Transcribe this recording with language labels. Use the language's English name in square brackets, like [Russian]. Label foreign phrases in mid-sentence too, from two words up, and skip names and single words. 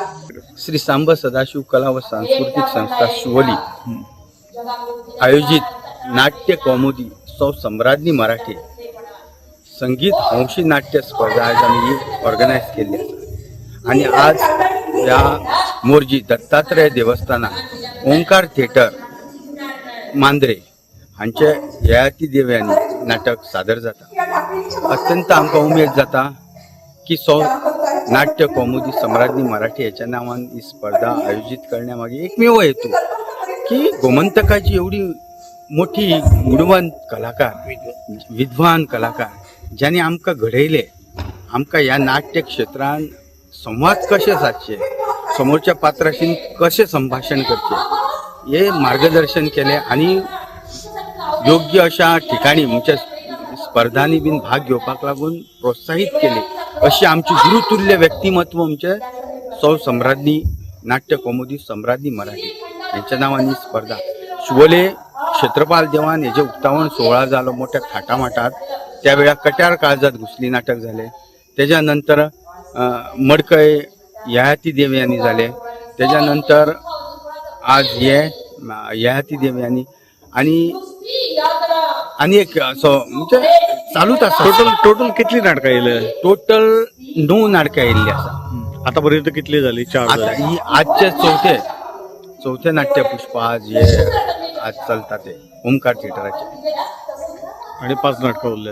[Marathi] श्री सांब सदाशिव कला व सांस्कृतिक संस्था शिवोली आयोजित नाट्य कौमुदी सौ सम्राज्ञी मराठी संगीत हौशी नाट्य स्पर्धा आज आम्ही ऑर्गनाईज केली आहे आणि आज या मोरजी दत्तात्रय देवस्थानात ओंकार थिएटर मांद्रे [Konkani] हांचे ययाती देवयानी नाटक सादर जाता। अत्यंत आमकां उमेद जाता [Marathi] की नाट्य कौमुदी सम्राज्ञी मराठी याच्या नावाने ही स्पर्धा आयोजित करण्यामागे एकमेव हेतू की गोमंतकाची एवढी मोठी गुणवंत कलाकार विद्वान कलाकार [Konkani] ज्याने आमकां घडयले, आमकां ह्या नाट्य क्षेत्रान संवाद कशे साधचे, [Marathi] समोरच्या पात्राशी कशे संभाषण करचे हे मार्गदर्शन केले आणि योग्य अशा ठिकाणी म्हणजे स्पर्धांनी [Konkani] बीन भाग घेवपाक लागून [Marathi] प्रोत्साहित केले अशी आमची गुरुतुल्य व्यक्तिमत्व आमचे सौ सम्राज्ञी नाट्य कौमुदी सम्राज्ञी मराठी यांच्या नावाने स्पर्धा शिवोले [Konkani] क्षेत्रपाल देवान हेजे उक्तावण सोहळा जालो [Marathi] मोठ्या थाटामाटात, त्या वेळा कट्यार काळजात घुसली नाटक झाले, त्याच्यानंतर मडकय ययाती देवयानी झाले, त्याच्यानंतर आज ययाती देवयानी [Konkani] आणि एक असो म्हणजे चालूच आसा. टोटल कितली नाटकां येयले? टोटल 9 नाटकां येयल्ली आसा. आतापर्यंत कितली झाली? 4 आता झाली. ही आजचे चौथे नाट्यपुष्प आज चलता ते ओमकार थिएटराचे आणि 5 नाटकां उरले.